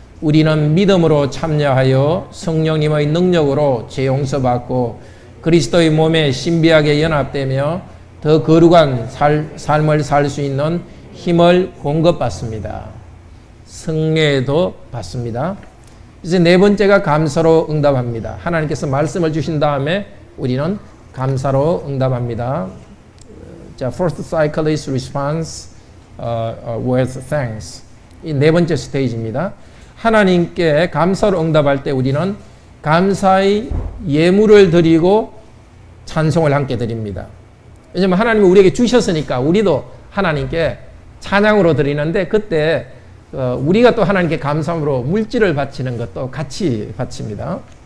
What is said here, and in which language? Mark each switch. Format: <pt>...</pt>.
<ko>우리는 믿음으로 참여하여 성령님의 능력으로 죄 용서받고 그리스도의 몸에 신비하게 연합되며 더 거룩한 삶을 살 수 있는 힘을 공급받습니다. 성례도 받습니다. 이제 네 번째가 감사로 응답합니다. 하나님께서 말씀을 주신 다음에 우리는 감사로 응답합니다.</ko> <en>자, first cycle is response with thanks.</en> <ko>이 네 번째 스테이지입니다. 하나님께 감사로 응답할 때 우리는 감사의 예물을 드리고 찬송을 함께 드립니다. 왜냐하면 하나님이 우리에게 주셨으니까 우리도 하나님께 찬양으로 드리는데 그때 우리가 또 하나님께 감사함으로 물질을 바치는 것도 같이 바칩니다.</ko>